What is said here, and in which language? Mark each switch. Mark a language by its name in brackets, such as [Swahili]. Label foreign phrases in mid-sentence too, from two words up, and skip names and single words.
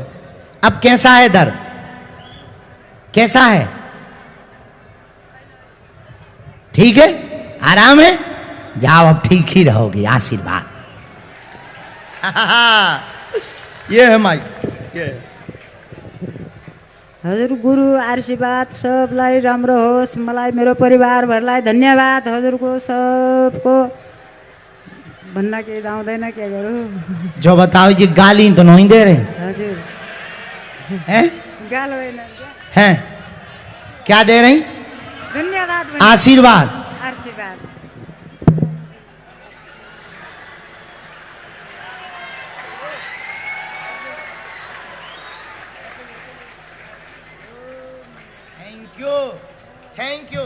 [Hindi] अब कैसा है दर्द? कैसा है? ठीक है, आराम है? जाओ, अब ठीक ही रहोगे। आशीर्वाद। ये है माई, ये [Nepali] हजुर गुरु आशीर्वाद सबलाई राम्रो होस्। मलाई, मेरो परिवारभरिलाई धन्यवाद। हजुरको सबको भन्न केही आउँदैन के गरौँ [Hindi] जो बताओ जी, गाली तो नहीं दे रहे [Nepali] हजुर [Hindi] हैं? [Nepali] गाल होइन [Hindi] हैं? क्या दे रही? [Nepali] धन्यवाद आशीर्वाद। आशीर्वाद [English] Thank you, thank you.